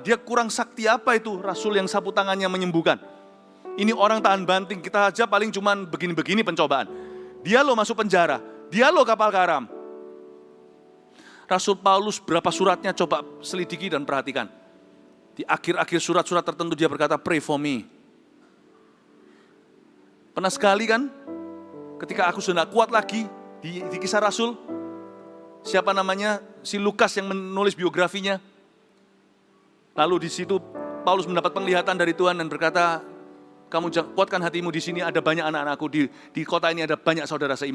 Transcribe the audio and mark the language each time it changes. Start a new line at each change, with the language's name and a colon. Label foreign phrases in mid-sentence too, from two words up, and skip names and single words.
Indonesian: Dia kurang sakti apa itu? Rasul yang sapu tangannya menyembuhkan. Ini orang tahan banting, kita aja paling cuman begini-begini pencobaan. Dia loh masuk penjara, dia loh kapal karam. Rasul Paulus berapa suratnya coba selidiki dan perhatikan. Di akhir-akhir surat-surat tertentu dia berkata,
English: pray for me.
Indonesian: Pernah sekali kan, ketika aku sudah kuat lagi, di kisah Rasul, siapa namanya, si Lukas yang menulis biografinya. Lalu di situ Paulus mendapat penglihatan dari Tuhan dan berkata, kamu kuatkan hatimu, di sini ada banyak anak-anakku, di kota ini ada banyak saudara seiman.